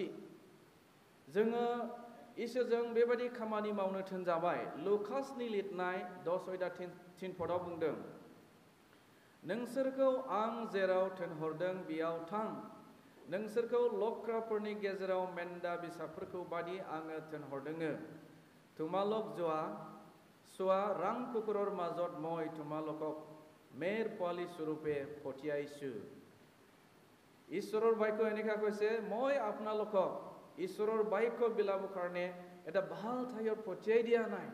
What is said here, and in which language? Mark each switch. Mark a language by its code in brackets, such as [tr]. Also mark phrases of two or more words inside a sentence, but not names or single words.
[brx] जोङो इसोरजों बेबायदि खामानि मावनो थिनजाबाय। लुकासनि लिरनाय 10:3 बुंदों, नोंसोरखौ आं जेराव थिनहरदों बेयाव थां। नोंसोरखौ लख्राफोरनि गेजेराव मेन्दा बिसाफोरखौ बादि आङो थिनहरदों। [as] তোমালোক চোৱা ৰাং কুকুৰৰ মাজত মই তোমালোকক মেৰ পোৱালি স্বৰূপে পঠিয়াইছোঁ। ঈশ্বৰৰ বাক্য এনেকুৱা কৈছে, মই আপোনালোকক ঈশ্বৰৰ বাক্য বিলাবৰ কাৰণে এটা ভাল ঠাইত পঠিয়াই দিয়া নাই।